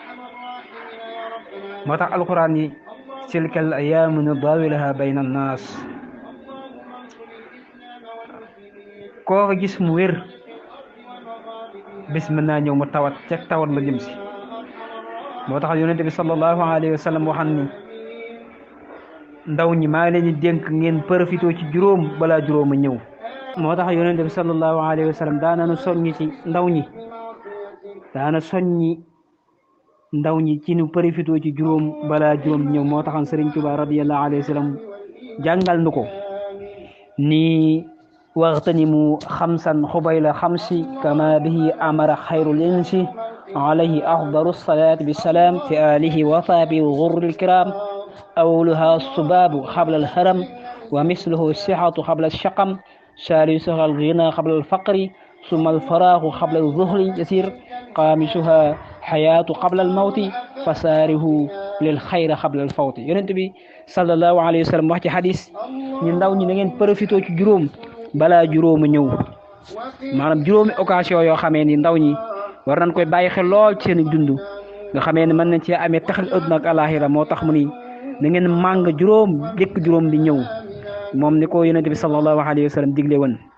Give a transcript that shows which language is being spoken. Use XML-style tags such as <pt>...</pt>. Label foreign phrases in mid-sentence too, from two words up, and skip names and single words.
<wo>moo tax alquran yi</wo> <ar>تلك الأيام نداولها بين الناس</ar> <wo>koo ko gis mu wér bis mën naa ñëw mu tawat ca tawat la jëm si moo tax yonente bi</wo> <ar>صلى الله عليه وسلم</ar> <wo>waxan ni ndaw ñi maa ngi leen di dénk ngeen profité ci juróom balaa juróom a ñëw moo tax yonente bi</wo> <ar>صلى الله عليه وسلم</ar> <wo>daana soññi ci ndaw ñi daana soññi ndaw ñi ci nu profité ci juróom balaa juróom ñëw moo taxan Sëriñ Tuubaa</wo> <ar>رضي الله عليه وسلم</ar> <wo>jàngal nu ko ni</wo> <ar>واغتنموا خمسا قبيل خمس كما به أمر خير الإنس عليه أفضل الصلاة بالسلام في آله وصحبه الغر الكرام أولها الصباب قبل الهرم ومثله الصحة قبل الشقم ثالثها الغنى قبل الفقر ثم الفراغ قبل الظهر يسير خامسها حياة قبل الموت فساره للخير قبل الفوت</ar> <wo>Yonent bi</wo> <ar>صلى الله عليه وسلم</ar> <wo>wax ci hadis ñu ndaw ñi na ngeen profité ci juróom balaa juróomu ñëw maanaam juróomi occasion yoo xamee ni ndaw ñi war nañ koy bàyyi xel lool ci seen dund nga xamee ni mën nañ cee amee taxal adduna ak alaxira moo tax mu ni na ngeen màng juróom jëkk juróom di ñëw moom ni ko yonente bi</wo> <ar>صلى الله عليه وسلم</ar> <wo>digle woon</wo>